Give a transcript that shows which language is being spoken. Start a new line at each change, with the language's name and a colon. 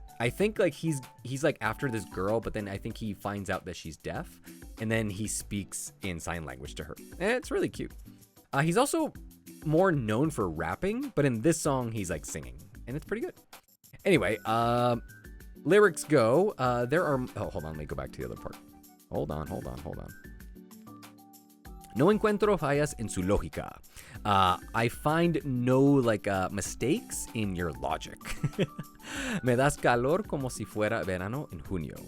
English: I think like he's like after this girl, but then I think he finds out that she's deaf, and then he speaks in sign language to her. And it's really cute. He's also more known for rapping, but in this song he's like singing, and it's pretty good. Anyway, lyrics go. There are. Oh, hold on. Let me go back to the other part. Hold on.
Spanish: No encuentro fallas en su lógica.
English: I find no like mistakes in your logic.
Spanish: Me das calor como si fuera verano en junio.